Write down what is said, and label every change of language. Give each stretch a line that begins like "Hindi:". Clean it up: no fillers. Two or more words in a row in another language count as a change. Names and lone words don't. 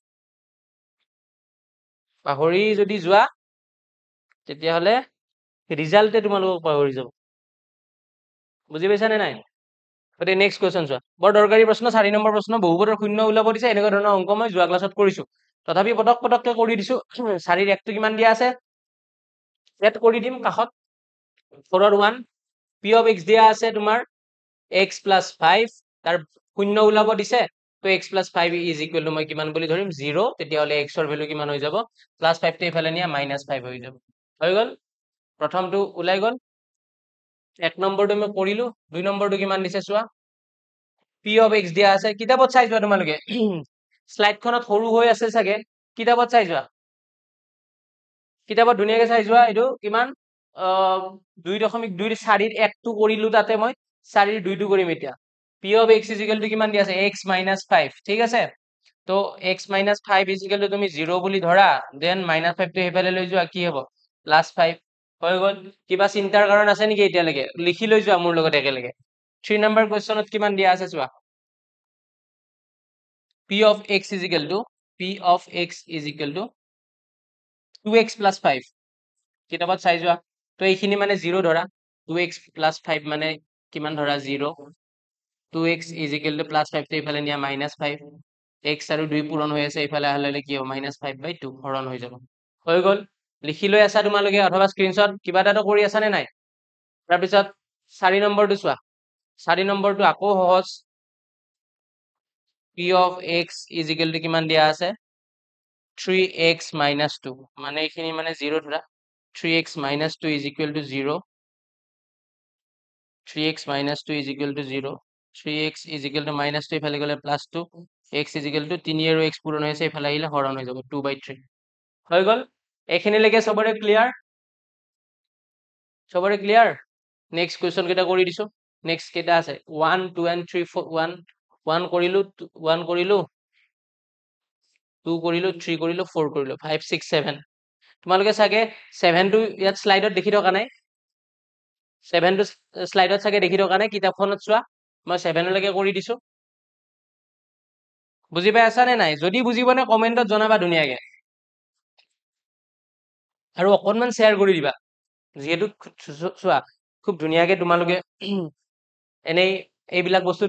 Assamese: পাহৰি যদি যোৱা তেতিয়াহ'লে ৰিজাল্টে তোমালোকক পাহৰি যাব বুজি পাইছানে নাই গতিকে
English: next question
Assamese: চোৱা বৰ দৰকাৰী প্ৰশ্ন 4 নম্বৰ প্ৰশ্ন বহুপদৰ শূন্য ওলাব দিছে এনেকুৱা ধৰণৰ অংক মই যোৱা ক্লাছত কৰিছো তথাপি পটককে কৰি দিছো 4 ৰ 1টো কিমান দিয়া আছে এড কৰি দিম কাষত 4 ৰ 1
English: p of x
Assamese: দিয়া আছে তোমাৰ
English: x plus 5
Assamese: তাৰ শূন্য ওলাব দিছে তো
English: x plus 5 is equal to
Assamese: মই কিমান বুলি ধৰিম 0 তেতিয়াহ'লে x ৰ ভ্যালু কিমান হৈ যাব প্লাস 5 টো ইফালে নিয়া -5 হৈ যাব হৈ গ'ল প্ৰথমটো ওলাই গ'ল 1 নম্বৰটো মই কৰিলো 2 নম্বৰটো কিমান দিছে চোৱা
English: p of x
Assamese: দিয়া আছে কিতাপত চাই যোৱা তোমালোকে স্লাইডখনত সৰু হৈ আছে চাগে কিতাপত চাই যোৱা কিতাপত ধুনীয়াকে চাই যোৱা এইটো কিমান 2.2 4 ৰ 1টো কৰিলো তাতে মই 4 ৰ 2টো কৰিম এতিয়া
English: p of x is equal to
Assamese: কিমান দিয়া আছে
English: x minus 5
Assamese: ঠিক আছে তো
English: x minus 5 is equal to
Assamese: তুমি 0 বুলি ধৰা দেন -5 টো হেফালে লৈ যোৱা কি হ'ব +5 হৈ গ'ল কিবা চিন্তাৰ কাৰণ আছে নেকি এতিয়ালৈকে লিখি লৈ যোৱা মোৰ লগত একেলগে 3 নম্বৰ কোৱেশ্চনত কিমান দিয়া আছে চোৱা
English: p of x is equal to 2x plus 5
Assamese: কিতাপত চাই যোৱা তো এইখিনি মানে 0 ধৰা
English: 2x plus 5
Assamese: মানে কিমান ধৰা 0
English: 2x is equal to
Assamese: +5 টো ইফালে নিয়া -5 x আৰু 2 পূৰণ হৈ আছে ইফালে আহিলে কি হ'ব -5/2 হৰণ হৈ যাব হৈ গ'ল লিখি লৈ আছা তোমালোকে অথবা স্ক্ৰীনশ্বট কিবা এটা কৰি আছা নে নাই তাৰপিছত 4 নম্বৰটো চোৱা 4 নম্বৰটো আকৌ সহজ
English: p of x is equal to
Assamese: কিমান দিয়া আছে
English: 3x minus 2
Assamese: মানে এইখিনি মানে 0 ধৰা
English: 3x minus 2 is equal to 0 3x minus 2 is equal to 0 3x is equal to -2
Assamese: ইফালে গ'লে +2
English: x is equal to 3
Assamese: আৰু x পূৰণ হৈছে ইফালে আহিলে হৰণ হৈ যাব 2/3 হৈ গ'ল এইখিনিলৈকে সবৰে ক্লিয়াৰ সবৰে ক্লিয়াৰ
English: next question
Assamese: কেইটা কৰি দিছো নেক্সট কেইটা আছে 1 2 and 3 4 1 কৰিলো 1 কৰিলো 2 কৰিলো 3 কৰিলো 4 কৰিলো 5 6 7 তোমালোকে চাগে 7 টো ইয়াত স্লাইডত দেখি থকা নাই 7 টো স্লাইডত চাগে দেখি থকা নাই কিতাপখনত চোৱা মই 7 লৈকে কৰি দিছো বুজি পাই আছা নে নাই যদি বুজি পোৱা নাই কমেন্টত জনাবা ধুনীয়াকে আৰু অকনমান শেয়াৰ কৰি দিবা যেহেতু চোৱা খুব ধুনীয়াকে তোমালোকে এনেই এইবিলাক বস্তু